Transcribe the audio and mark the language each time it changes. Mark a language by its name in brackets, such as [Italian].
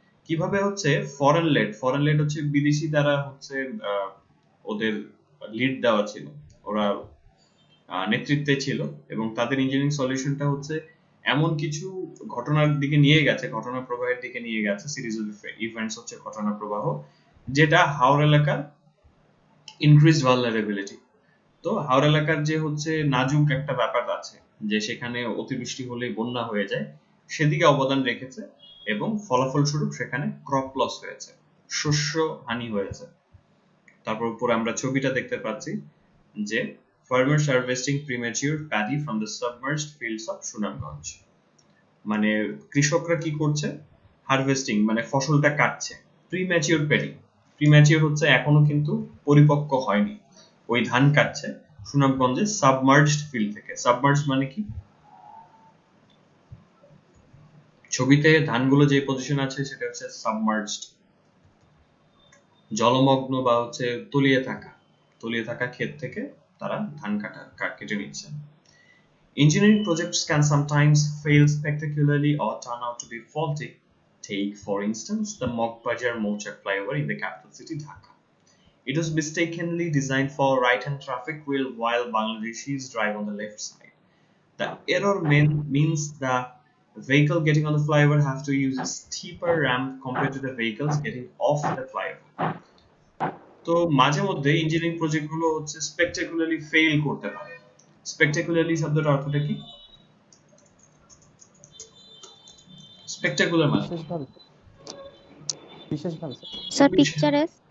[Bangla] কিভাবে হচ্ছে foreign lead হচ্ছে বিদেশি দ্বারা হচ্ছে ওদের লিড দেওয়া ছিল, ওরা নেতৃত্বে ছিল এবং তাদের ইঞ্জিনিয়ারিং সলিউশনটা হচ্ছে এমন কিছু ঘটনার দিকে নিয়ে গেছে, ঘটনা প্রবাহের দিকে নিয়ে গেছে, সিরিজ অফ ইভেন্টস হচ্ছে ঘটনা প্রবাহ, যেটা হাওর এলাকার ইনক্রিজ ভালনারেবিলিটি, তো হাওড়া এলাকার যে হচ্ছে নাজুক একটা ব্যাপার আছে, যে সেখানে অতিবৃষ্টি হলেই বন্যা হয়ে যায়, সেদিকে অবদান রেখেছে এবং ফলাফল স্বরূপ সেখানে ক্রপ লস হয়েছে, শস্য হানি হয়েছে। তারপর উপরে আমরা ছবিটা দেখতে পাচ্ছি যে [English] farmers harvesting premature paddy from the submerged fields of [Bangla] Sunamganj. মানে কৃষকরা কি করছে, হারভেস্টিং মানে ফসলটা কাটছে, প্রিম্যাচিওর প্যাডি। প্রিম্যাচিওর হচ্ছে এখনো কিন্তু পরিপক্ক হয়নি, ওই ধান কাটছে সুনামগঞ্জের সাবমার্জড ফিল্ড থেকে। সাবমার্জ মানে কি, ছবিতে ধানগুলো যে পজিশন আছে সেটা হচ্ছে সাবমার্জড, জলমগ্ন বা হচ্ছে তলিয়ে থাকা ক্ষেত থেকে তারা ধান কেটে নিচ্ছে। [English] Engineering projects can sometimes fail spectacularly or turn out to be faulty. Take, for instance, the Mokbajar Mochak flyover in the capital city Dhaka. It was mistakenly designed for right-hand traffic while Bangladeshis drive on the left side. The error means the vehicle getting on the flyover have to use a steeper ramp compared to the vehicles getting off the flyover. [Bangla] তো মাঝে মধ্যে engineering project গুলো হচ্ছে স্পেকটাকুলারলি fail করতে পারে। স্পেকটাকুলারলি শব্দটার অর্থটা কি? স্পেকটাকুলার মানে বিশেষভাবে বিশেষভাবে স্যার পিকচারেস।